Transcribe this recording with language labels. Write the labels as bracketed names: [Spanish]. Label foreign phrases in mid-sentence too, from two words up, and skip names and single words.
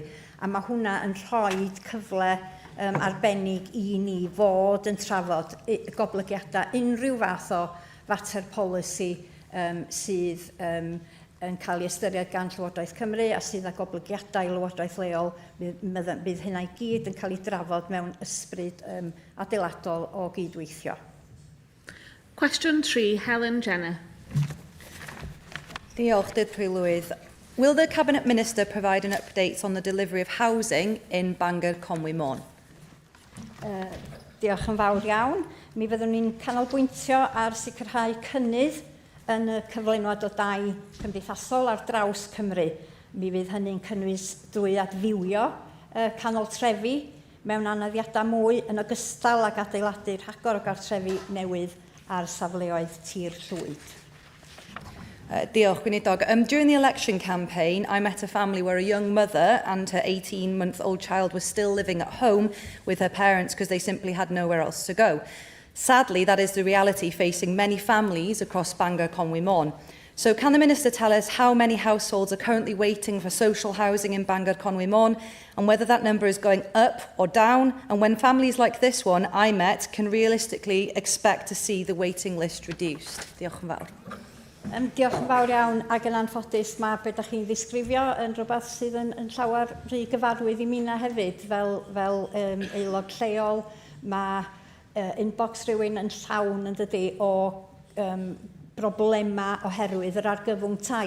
[Welsh] A mae hwnna yn rhoi cyfle arbennig I ni fod yn trafod goblygiadau unrhyw fath o fater polisi sydd yn cael ei ystyried gan Llywodraeth Cymru a sydd â goblygiadau Llywodraeth leol. Bydd hynna I gyd yn cael ei drafod mewn ysbryd adeiladol o gydweithio. Cwestiwn 3, Helen Jenner. Diolch, Dydd Prylwydd. [English] Will the Cabinet Minister provide an update on the delivery of housing in Bangor Conwy Mon? [Welsh] Diolch yn fawr iawn. Mi fyddwn ni'n canolbwyntio ar sicrhau cynnydd yn y cyflenwad o dai cymdeithasol ar draws Cymru. Mi fydd hynny'n cynnwys drwy adfywio canol trefi mewn anaddiadau mwy yn ogystal ag adeiladu rhagor o gartrefi newydd ar safleoedd tir llwyd. Diolch, Gweinidog. [English] During the election campaign, I met a family where a young mother and her 18-month-old child were still living at home with her parents because they simply had nowhere else to go. Sadly, that is the reality facing many families across Bangor Conwy Mon. So can the Minister tell us how many households are currently waiting for social housing in Bangor Conwy Mon, and whether that number is going up or down, and when families like this one I met can realistically expect to see the waiting list reduced? [Welsh] Diolch yn fawr. Diolch yn fawr iawn, ac yn anffodus mae beth ydych chi'n ddisgrifio yn rhywbeth sydd yn llawer rhy gyfarwydd I mi na hefyd fel aelod lleol. Mae inbox rhywun yn llawn yn dydi o broblema oherwydd yr argyfwng tai.